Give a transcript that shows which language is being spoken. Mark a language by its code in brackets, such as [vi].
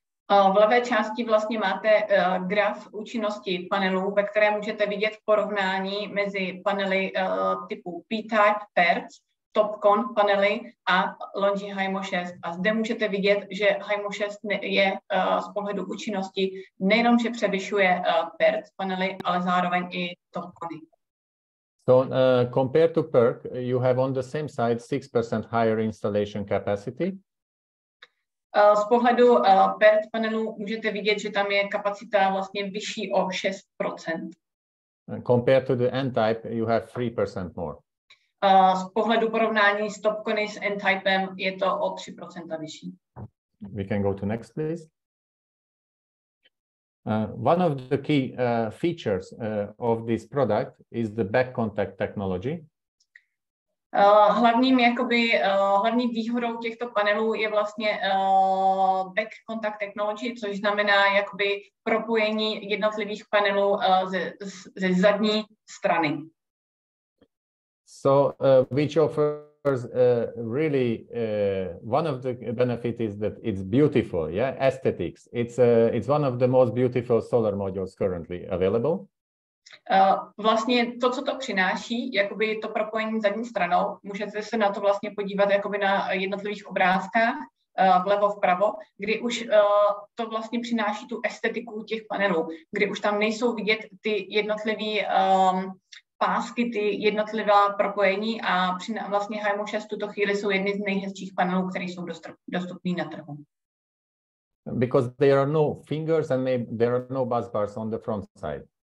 [cs] V levé části vlastně máte graf účinnosti panelů, ve kterém můžete vidět porovnání mezi panely typu P-type PERC, TOPCon panely a Longi HIMO 6. A zde můžete vidět, že HIMO 6 je z pohledu účinnosti nejenom, že převyšuje PERC panely, ale zároveň i TOPCony. [en] So compared to PERC, you have on the same side 6% higher installation capacity. [cs] Z pohledu PERT panelu můžete vidět, že tam je kapacita vlastně vyšší o 6%. [en] Compared to the N-type, you have 3% more. [cs] Z pohledu porovnání s Topcony s N-typem je to o 3% vyšší. [en] We can go to next, please. One of the key features of this product is the back contact technology. [cs] Hlavní výhodou těchto panelů je vlastně back contact technology, což znamená jakoby propojení jednotlivých panelů ze zadní strany. [en] So, which offers really one of the benefits is that it's beautiful, yeah, aesthetics. It's one of the most beautiful solar modules currently available. [cs] Vlastně to, co to přináší, jakoby to propojení zadní stranou, můžete se na to vlastně podívat jakoby na jednotlivých obrázkách, vlevo, vpravo, kdy už to vlastně přináší tu estetiku těch panelů, kdy už tam nejsou vidět ty jednotlivé pásky, ty jednotlivá propojení a vlastně HIMO 6 v tuto chvíli jsou jedny z nejhezčích panelů, které jsou dostupné na trhu. [en] Because there are no fingers and there are no bus bars on the front side.